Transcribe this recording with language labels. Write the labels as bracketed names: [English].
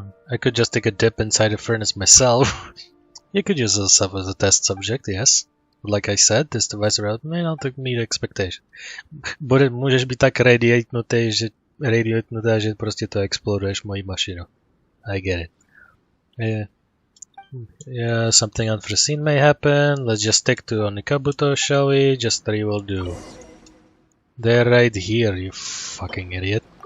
[English] I could just take a dip inside the furnace myself. You could use yourself as a test subject, yes. But like I said, this device may not meet expectation. [Czech] Můžeš být tak radiatnutý, že prostě to exploduješ mojí mašinu. [English] I get it. Yeah, something unforeseen may happen. Let's just stick to Onikabuto, shall we? Just 3 will do. They're right here, you fucking idiot.